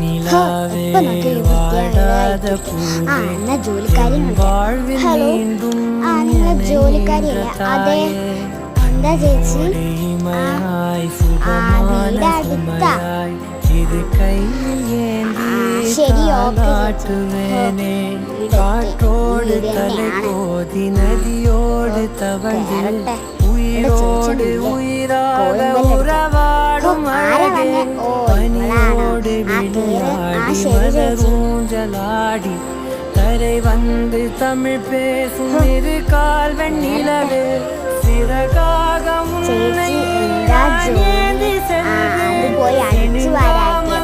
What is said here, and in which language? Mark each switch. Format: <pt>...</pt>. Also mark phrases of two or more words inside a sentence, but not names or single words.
<ml>എന്നാ ജോലിക്കാരി. ഹലോ, നിങ്ങൾ ജോലിക്കാരിയല്ലേ? അതെ. എന്താ ചേച്ചി? വീട് അടുത്താ. ശരി,</ml> <ta>உயிரோடு உயிராக உறவாடும் அழகே பனியோடு விளையாடி மலரூஞ்சலாடி கரை வந்து தமிழ் பேசும் இரு கால் வெண்ணிலவே சிறகாக முன்னை</ta> <ml>പോയി അടിച്ചു വരാൻ</ml>